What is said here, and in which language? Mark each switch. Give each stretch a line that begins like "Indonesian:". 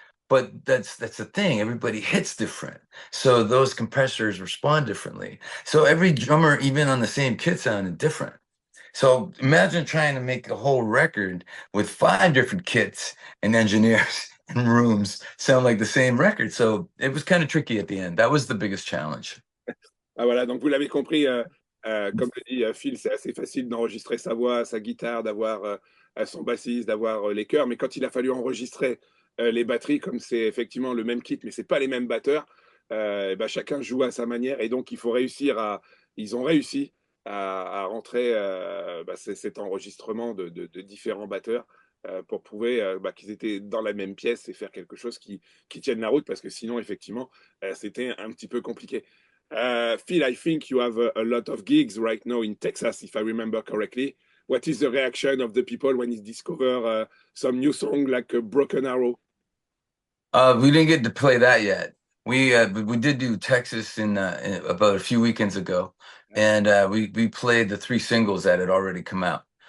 English: But that's the thing, everybody hits different. So those compressors respond differently. So every drummer, even on the same kit, sounded different. So imagine trying to make a whole record with 5 different kits and engineers and rooms sound like the same record. So it was kind of tricky at the end. That was the biggest challenge.
French: Ah, voilà, donc vous l'avez compris, comme le dit Phil, c'est assez facile d'enregistrer sa voix, sa guitare, d'avoir son bassiste, d'avoir les chœurs, mais quand il a fallu enregistrer les batteries, comme c'est effectivement le même kit, mais c'est pas les mêmes batteurs, et ben, chacun joue à sa manière, et donc il faut réussir ils ont réussi à rentrer bah, cet enregistrement de différents batteurs pour prouver bah, qu'ils étaient dans la même pièce et faire quelque chose qui tienne la route, parce que sinon, effectivement, c'était un petit peu compliqué.
English: Phil, I think you have a lot of gigs right now in Texas, if I remember correctly. What is the reaction of the people when you discover some new song like Broken Arrow? We didn't get to play that yet. We did do Texas in about a few weekends ago, and we played the 3 singles that had already come out.